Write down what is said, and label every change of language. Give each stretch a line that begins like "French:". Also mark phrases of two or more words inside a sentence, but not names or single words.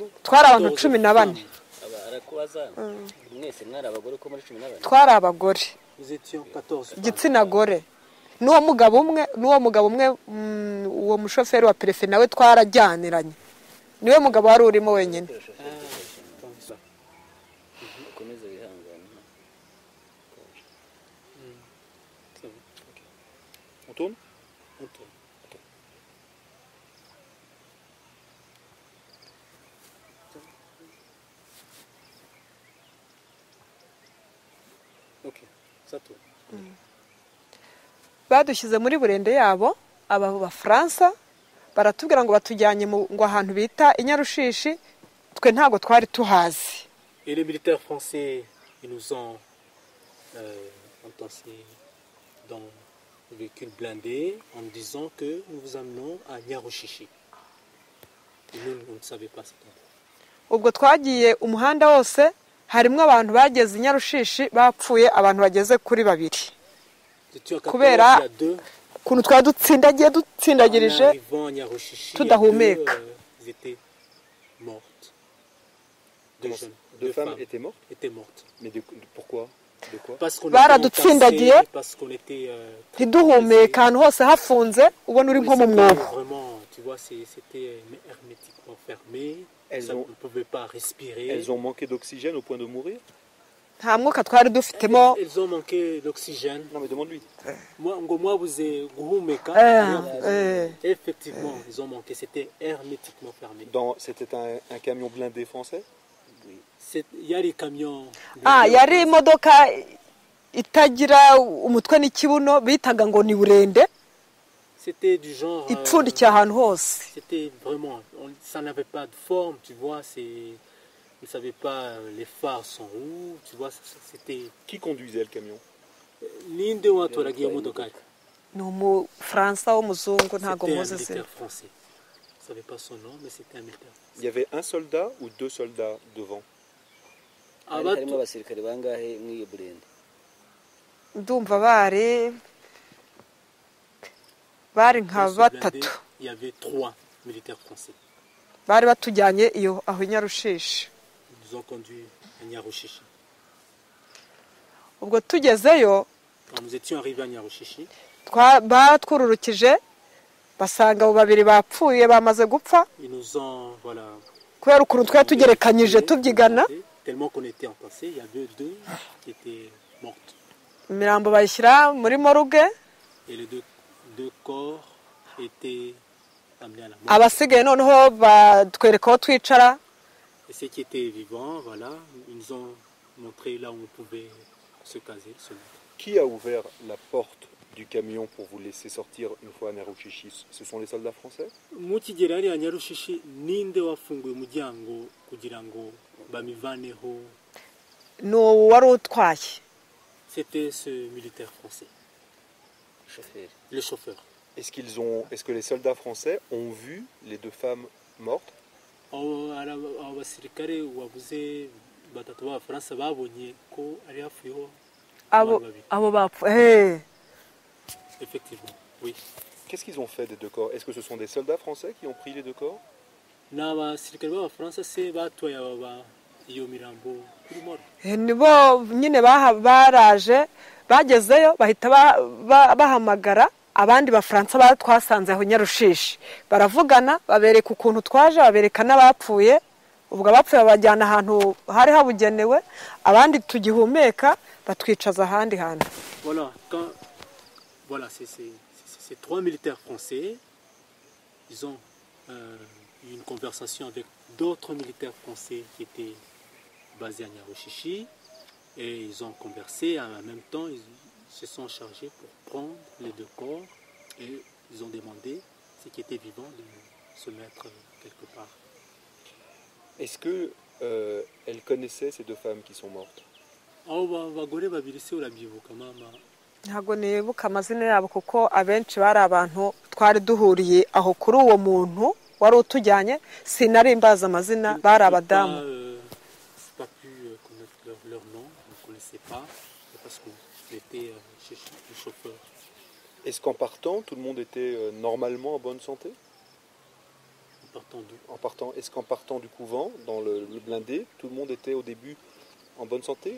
Kinyarwanda: Twari abantu 14. Twari abagore.
French: Nous étions 14.
Kinyarwanda: Igitsina gore. N'uwo mugabo umwe uwo mushoferi wa perefe nawe twarajyaniranye. Niwe mugabo wari urimo wenyine.
French: On tourne? On tourne. Ok, ça tourne.
Kinyarwanda: Badushyize muri Burende yabo aba Bafaransa baratubwira ngo batujyanye ngo ahantu bita Inyarushishi twe ntago twari tuhazi.
French: Et les militaires français ils nous ont entassés dans le véhicule blindé en disant que nous vous amenons à Nyarushishi. Et nous, on ne savait pas ça.
Kinyarwanda: Ubwo twagiye umuhanda wose harimo abantu bageze Inyarushishi bapfuye abantu bageze kuri babiri. Kubera kuntu twadutsindagirije tudahumeka.
French: Ils étaient mortes. Deux femmes étaient mortes? Étaient mortes. Mais pourquoi? De quoi? Parce qu'on était
Kinyarwanda: ntiduhumeka ahantu hose hafunze ubona uri nko mu mwobo.
French: Vraiment, tu vois, c'était hermétiquement fermé. On ne pouvait pas respirer. Elles ont manqué d'oxygène au point de mourir?
Kinyarwanda: Nta mwuka twari dufitemo.
French: Elles ont manqué d'oxygène. Non mais demande-lui. Moi vous avez guhumeka. Effectivement, ils ont manqué. C'était hermétiquement fermé. C'était un camion blindé français? Oui. Il y a des camions.
Kinyarwanda: Yari imodoka itagira umutwe n'ikibuno bitaga ngo ni Burende.
French: C'était du genre.
Kinyarwanda: Ipfundikiye ahantu hose.
French: C'était vraiment. Ça n'avait pas de forme, tu vois. Vous ne savez pas, les phares sont où, tu vois, c'était... Qui conduisait le camion? L'un de moi, tu as guillaume de Caille. Non, français ou
Kinyarwanda: muzungu, ntago muzi.
French: C'était un militaire français. Je ne savais pas son nom, mais c'était un militaire français. Il y avait un soldat ou deux soldats devant?
Kinyarwanda: Ndumva bari nka batatu.
French: Il y avait 3 militaires français.
Kinyarwanda: Bari batujyanye iyo aho Inyarushishi.
French: Ils nous ont conduits à Nyarushishi.
Kinyarwanda: Ubwo tugezeyo,
French: quand nous étions arrivés à Nyarushishi,
Kinyarwanda: batwururukije basanga abo babiri bapfuye bamaze gupfa.
French: Ils nous ont voilà.
Kinyarwanda: Kubera ukuntu twari tugerekanyije tubyigana.
French: Tellement qu'on était entassés, il y avait 2 qui étaient mortes.
Kinyarwanda: Imirambo bayishyira muri morgue.
French: Et les deux corps étaient amenés à la mort.
Kinyarwanda: Abasigaye noneho batwereka aho twicara.
French: Et ceux qui étaient vivants, voilà, ils nous ont montré là où on pouvait se caser. Qui a ouvert la porte du camion pour vous laisser sortir une fois à Nyarushishi? Ce sont les soldats français?
Kinyarwanda: Mukigera à Nyarushishi, ninde wafunguye umuryango kugira ngo bamivaneho? No wari utwaye.
French: C'était ce militaire français. Le chauffeur. Est-ce que les soldats français ont vu les 2 femmes mortes?
Kinyarwanda: Abasirikare wabuze batatu b'Abafaransa babonye ko ari hafiho abo bapfuye.
French: Effectivement, oui. Qu'est-ce qu'ils ont fait des 2 corps? Est-ce que ce sont des soldats français qui ont pris les 2 corps?
Kinyarwanda: N'abasirikare b'Abafaransa se batoye iyo mirambo kuri moro. nibo nyine baraje bagezeyo bahita bahamagara abandi bafaransa twasanze aho Nyarushishi baravugana babereka ukuntu twaje babereka n'abapfuye ubwo abapfuye babajyana ahantu hari habugenewe abandi tugihumeka batwicaza ahandi hantu.
French: Voilà, c'est 3 militaires français. Ils ont eu une conversation avec d'autres militaires français qui étaient basés à Nyarushishi et ils ont conversé en même temps. Ils se sont chargés pour prendre les 2 corps et ils ont demandé ceux qui étaient vivants de se mettre quelque part. Est-ce que elle connaissait ces 2 femmes qui sont mortes?
Kinyarwanda: ntabwo nibuka amazina yabo kuko abenshi bari abantu twari duhuriye aho kuri uwo muntu wari utujyanye sinari mbaza amazina bari abadamu.
French: Est-ce qu'en partant tout le monde était normalement en bonne santé? En partant, est-ce qu'en partant du couvent dans le blindé tout le monde était au début en bonne santé?